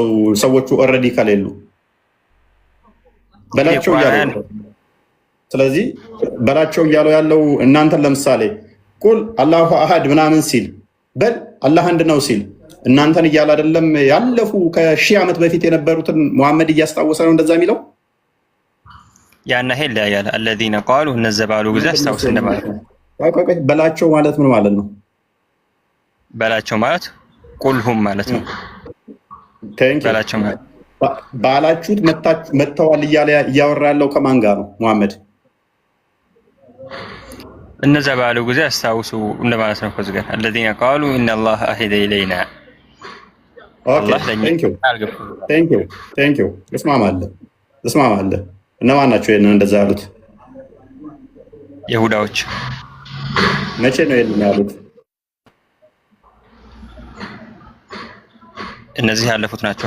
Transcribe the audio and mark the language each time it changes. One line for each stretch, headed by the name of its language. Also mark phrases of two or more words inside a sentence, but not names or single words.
Amharic: ሰዎቹ ኦልሬዲ ከሌሉ በላቸው እያለው። ስለዚህ በላቸው እያለው ያለው እናንተን ለምሳሌ
Arabic: قل الله أحد
Amharic: ምናምን ሲል በል አላህ አንድ ነው ሲል እናንተን እያለ አይደለም? ያለፉ ከሺህ ዓመት በፊት የነበሩትን መሐመድ እያስታወሰ ነው እንደዛ የሚለው። ያና ሄል ያያል
Arabic: الذين قالوا
Amharic: እነዛ ባሉ ጊዜ አስታውስ እንደማለት ነው። በላቸው ማለት ምን ማለት ነው? በላቸው ማለት ቁልሁም ማለት ነው። በላቸው ማለት ባላችሁት መተዋል እያለ እያወራ ያለው ከማን ጋር ነው መሐመድ? እነዛ ባሉ ጊዜ አስታውሱ እንደማለት ነው። ከዚህ ጋር
Arabic: الذين قالوا ان الله اهدى الينا
Amharic: አላህ ለኛ
English: thank you
Amharic: እስማማለሁ። እነማን ናቸው ይሄንን እንደዛ ያሉት? ይሁዳዎች። መቼ ነው ይሄንን ያሉት? እነዚህ ያለፉት ናቸው